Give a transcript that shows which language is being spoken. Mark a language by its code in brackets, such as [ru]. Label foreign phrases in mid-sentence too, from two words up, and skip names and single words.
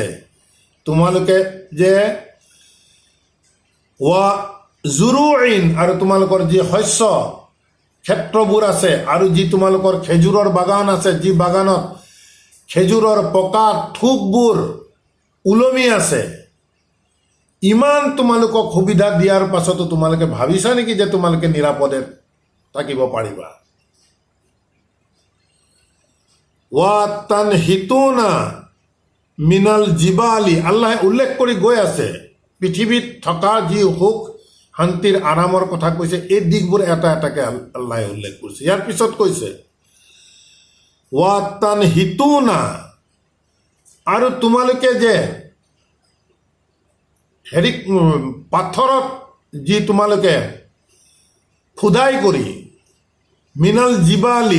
[as] তোমালোকে যে [ar] وزروع, [as] আৰু তোমালোকৰ যি শস্য ক্ষেত্ৰবোৰ আছে, আৰু যি তোমালোকৰ খেজুৰৰ বাগান আছে, যি বাগানত খেজুৰৰ পকা থোকবোৰ ওলমি আছে, ইমান তোমালোকক সুবিধা দিয়াৰ পাছতো তোমালোকে ভাবিছা নেকি যে তোমালোকে নিৰাপদে থাকিব পাৰিবা? [ar] وتنحتون من الجبال, [as] আল্লাহে উল্লেখ কৰি গৈ আছে পৃথিৱীত থকা যি সুখ শান্তিৰ আৰামৰ কথা কৈছে, এই দিশবোৰ এটা এটাকে আল্লাহে উল্লেখ কৰিছে। ইয়াৰ পিছত কৈছে [ar] وتنحتون, [as] আৰু তোমালোকে যে পাথৰত যি তোমালোকে খোদাই কৰি, [ar] من الجبال,